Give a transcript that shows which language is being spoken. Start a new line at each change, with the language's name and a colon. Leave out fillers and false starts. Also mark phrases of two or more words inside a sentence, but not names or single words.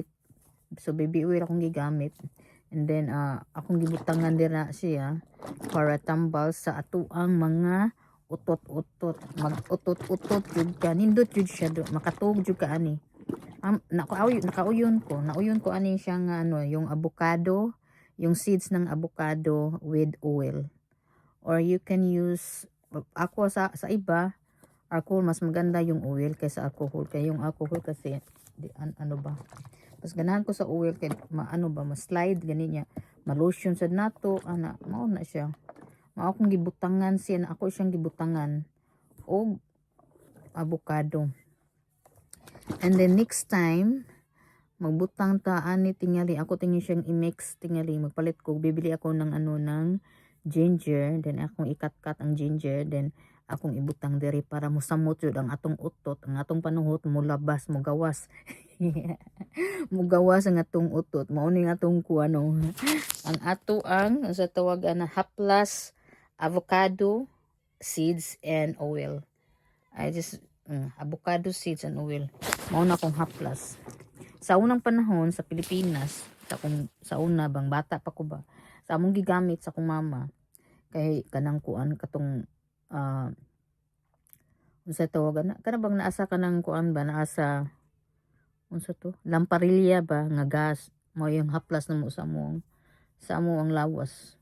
Cebuano: So baby oil akong gigamit.
English: And then
Cebuano: akong gibutangan dira siya para tambal sa atuang mga utot-utot. Mag-utot-utot jud ka. Nindot jud siya do. Makatuog jud ka ani. Nakauyon ko ani siya nga ano,
Filipino: yung avocado, yung seeds ng avocado
English: with oil. Or you can use
Filipino: ako sa iba alcohol, mas maganda yung oil kaysa alcohol. Kaya yung alcohol kasi ano ba?
Cebuano: Mas ganahan ko sa oil kay maano ba, ma-slide gani niya. Ma-lotion sad nato ana, mao na siya. Mao akong gibutangan siya, na ako siyang gibutangan og avocado.
English: And then next time
Cebuano: magbutang ta ani tingali ako tingin siyang i-mix tingali, magpalit ko,
Filipino: bibili ako ng ano ng ginger,
Cebuano: then akong ikat-kat ang ginger, then akong ibutang diri para musamot yun ang atong utot, ang atong panuhot mo labas, mo gawas. Mugawas ang atong utot, mao ni atong kuano ang ato ang sa tawagan na haplas
English: avocado seeds and oil. I just avocado seeds and oil,
Cebuano: mao na akong haplas. Sa unang panahon sa Pilipinas, sa una bang bata pa ko ba, sa among gigamit sa akong mama kay kanang kuan katong unsa tawagan na kana bang naasa kanang kuan ba, naasa unsa to, lamparilya ba nga gas, mao yung haplas namo sa among lawas.